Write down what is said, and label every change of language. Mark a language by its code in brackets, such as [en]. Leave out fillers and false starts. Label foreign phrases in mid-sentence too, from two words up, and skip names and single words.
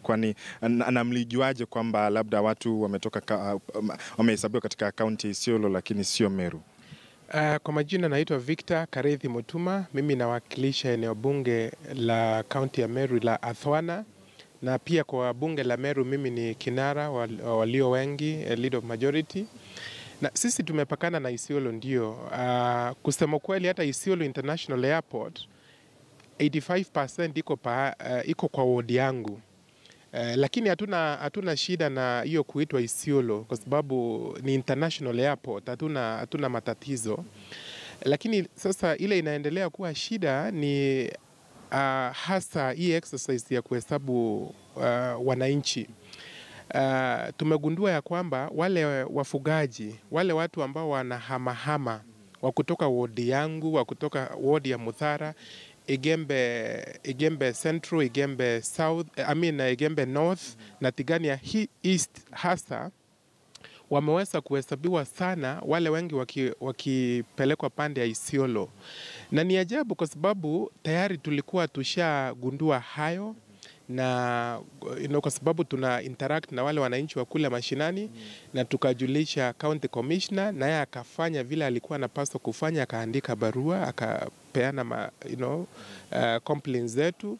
[sw] Kwani na mlijuaje kwamba labda watu wametoka wamehesabiwa katika kaunti ya Isiolo lakini sio Meru? Kwa majina naitwa Victor Karethi Mutuma. Mimi nawakilisha eneo bunge la kaunti ya Meru la Athwana, na pia kwa bunge la Meru mimi ni kinara walio wengi, [en] lead of majority. [sw] Na sisi tumepakana na Isiolo ndio. Kusema kweli hata Isiolo International Airport 85% iko kwa ward yangu. Lakini hatuna shida na hiyo kuitwa Isiolo kwa sababu ni [en] international airport, [sw] hatuna matatizo. Lakini sasa ile inaendelea kuwa shida ni hasa hii exercise ya kuhesabu wananchi. Tumegundua ya kwamba wale wafugaji, wale watu ambao wanahamahama wa kutoka ward yangu, wa kutoka ward ya Muthara, Igembe Central, Igembe South, Igembe North na Tigania East hasa, wameweza kuhesabiwa sana, wale wengi wakipelekwa pande ya Isiolo. Na ni ajabu kwa sababu tayari tulikuwa tushagundua hayo, na kwa sababu tuna interact na wale wananchi wa kule mashinani, na tukajulisha [en] county commissioner, [sw] na yeye akafanya vile alikuwa anapaswa kufanya, akaandika barua, akapeana complaints zetu.